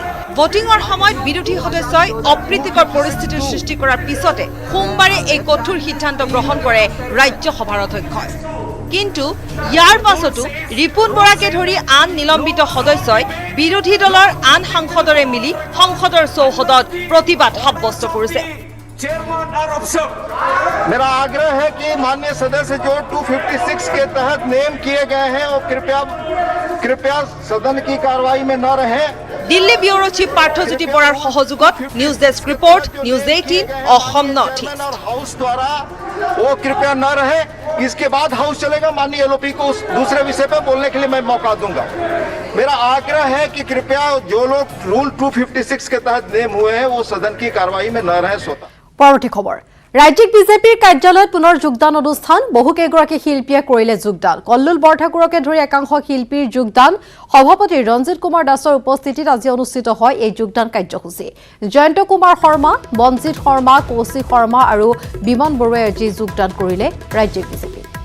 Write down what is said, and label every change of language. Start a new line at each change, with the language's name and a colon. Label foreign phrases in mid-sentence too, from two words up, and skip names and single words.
Assamese: ভোটিঙৰ সময়ত বিৰোধী সদস্যই অপ্ৰীতিকৰ পৰিস্থিতিৰ সৃষ্টি কৰাৰ পিছতে সোমবাৰে এই কঠোৰ সিদ্ধান্ত গ্ৰহণ কৰে ৰাজ্যসভাৰ অধ্যক্ষই। কিন্তু ইয়াৰ পাছতো ৰিপুণ বৰাকে ধৰি আন নিলম্বিত সদস্যই বিৰোধী দলৰ আন সাংসদৰে মিলি সংসদৰ চৌহদত प्रतिबाद সাব্যস্ত কৰিছে।
Hindi: मेरा आग्रह है कि माननीय सदस्य जो 256 के तहत नेम किए गए हैं वो कृपया सदन की कार्रवाई में न रहें।
Assamese: दिल्ली
English: bureau chief
Assamese: পাৰ্থজ্যোতি বৰাৰ সহযোগত
English: news desk report
Assamese: न्यूज 18 অসম নৰ্থ ইষ্ট।
Hindi: हाउस द्वारा वो कृपया न रहे। इसके बाद हाउस चलेगा। माननीय एलओपी को उस दूसरे विषय पर बोलने के लिए मैं मौका दूंगा। मेरा आग्रह है कि कृपया जो लोग रूल 256 के तहत नेम हुए हैं वो सदन की कार्रवाई में न रहे। सोता
Assamese: পৰৱৰ্তী খবৰ ৰাজ্যিক বিজেপিৰ কাৰ্যালয়ত পুনৰ যোগদান অনুষ্ঠান বহুকেইগৰাকী শিল্পীয়ে কৰিলে যোগদান। কল্লুল বৰঠাকুৰকে ধৰি একাংশ শিল্পীৰ যোগদান। সভাপতি ৰঞ্জিত কুমাৰ দাসৰ উপস্থিতিত আজি অনুষ্ঠিত হয় এই যোগদান কাৰ্যসূচী। জয়ন্ত কুমাৰ শৰ্মা, বঞ্জিত শৰ্মা, কৌশিক শৰ্মা আৰু বিমান বৰুৱাই আজি যোগদান কৰিলে ৰাজ্যিক বিজেপি।